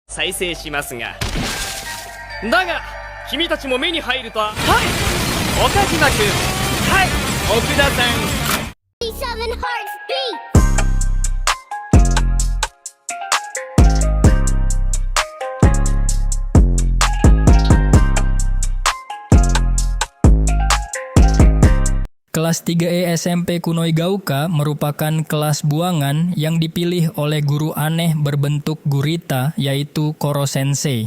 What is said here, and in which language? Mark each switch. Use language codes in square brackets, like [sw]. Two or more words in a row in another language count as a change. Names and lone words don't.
[ja] 再生しますが、だが君たちも目に入るとは、はい、岡島君、はい、奥田さん。 [en] 7 Hearts Beat! [id] Kelas 3E SMP Kunoigaoka merupakan kelas buangan yang dipilih oleh guru aneh berbentuk gurita, yaitu Koro Sensei.